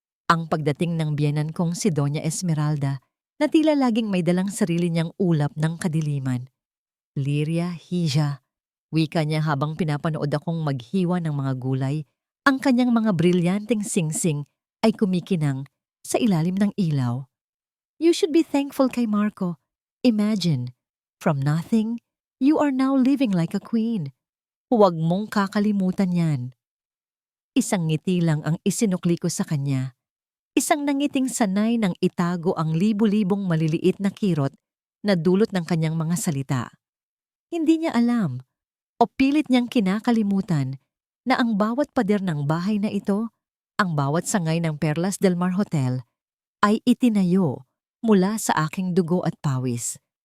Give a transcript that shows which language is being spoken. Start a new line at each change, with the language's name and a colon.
Filipino: Ang pagdating ng biyenan kong si Doña Esmeralda na tila laging may dalang sarili niyang ulap ng kadiliman. Liria, hija, wika niya habang pinapanood akong maghiwa ng mga gulay, ang kanyang mga brilyanteng singsing ay kumikinang sa ilalim ng ilaw.
English: You should be thankful
Filipino: kay
English: Marco. Imagine, from nothing, you are now living like a queen.
Filipino: Huwag mong kakalimutan yan. Isang ngiti lang ang isinukli ko sa kanya. Isang nangiting sanay ng itago ang libu-libong maliliit na kirot na dulot ng kanyang mga salita. Hindi niya alam o pilit niyang kinakalimutan na ang bawat pader ng bahay na ito, ang bawat sangay ng Perlas del Mar Hotel, ay itinayo mula sa aking dugo at pawis.